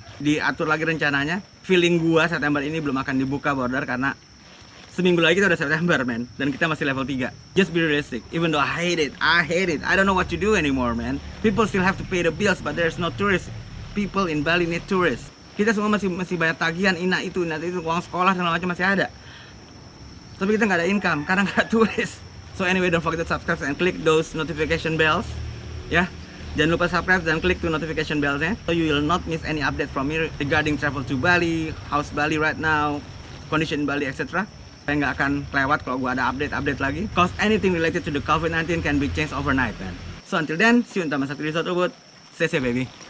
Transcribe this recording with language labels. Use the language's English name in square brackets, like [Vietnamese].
[Indonesian] Diatur lagi rencananya. Feeling gua September ini belum akan dibuka border karena seminggu lagi kita udah September, man. Dan kita masih level 3. [English] Just be realistic. Even though I hate it. I don't know what to do anymore, man. People still have to pay the bills, but there's no tourists. People in Bali need tourists. [Indonesian] Kita semua masih bayar tagihan, itu, uang sekolah segala macam masih ada. Tapi kita nggak ada income karena nggak ada turis. [English] So anyway, don't forget to subscribe and click those notification bells. [Indonesian] Ya, jangan lupa subscribe dan klik tuh notification bells-nya, [English] so you will not miss any update from me regarding travel to Bali, how's Bali right now, condition Bali, etc. [Indonesian] Saya nggak akan lewat kalau gua ada update lagi. [English] Cause anything related to the COVID-19 can be changed overnight, man. So until then, see you in Taman Satu Resort Ubud. Stay safe, baby.